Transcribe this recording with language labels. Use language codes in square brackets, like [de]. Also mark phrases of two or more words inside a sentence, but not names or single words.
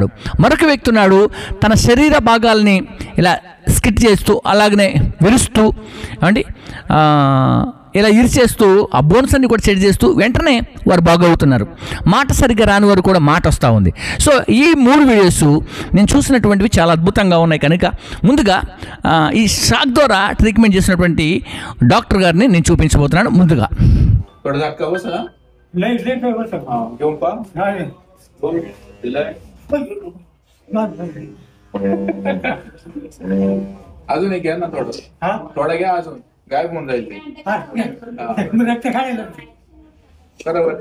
[te] మరొక వ్యక్తి ఉన్నాడు, తన శరీర భాగాల్ని ఇలా స్కిట్ చేస్తూ, అలాగనే విరుస్తూ అండి ఇలా ఇరిచేస్తూ ఆ బోన్స్ అన్ని కూడా సెట్ చేస్తూ వెంటనే వారు బాగవుతున్నారు. మాట సరిగ్గా రాని వారు కూడా మాట వస్తూ ఉంది. సో ఈ 3 వీడియోస్ నేను చూసినటువంటివి చాలా అద్భుతంగా ఉన్నాయి. కనుక ముందుగా ఈ షాక్ ద్వారా ట్రీట్మెంట్ చేసినటువంటి డాక్టర్ గారిని నేను చూపించబోతున్నాను. ముందుగా [mr] अजून एक घ्या ना थोडा घ्या अजून गायब होऊन जाईल बरोबर.